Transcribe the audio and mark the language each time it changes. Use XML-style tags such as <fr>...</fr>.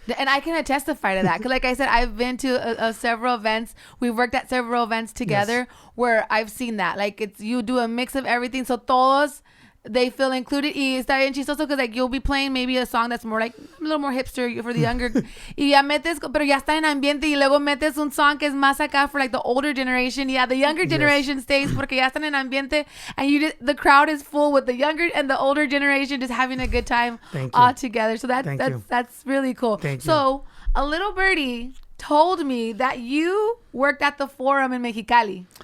<en>And I can testify to that. Because like I said, I've been to several events. We've worked at several events together where I've seen that. Like you do a mix of everything. So todos, they feel included.</en> <es>Y está bien chistoso</es> <en>because like you'll be playing maybe a song that's more like a little more hipster for the younger.</en> <es>Y ya metes, pero ya está en ambiente y luego metes un song que es más acá</es> <en>for like the older generation. Yeah, the younger generation stays</en> <es>porque ya están en ambiente</es> <en>and the crowd is full with the younger and the older generation just having a good time all together. So that's really cool. So a little birdie told me that you worked at the Forum in Mexicali.</en>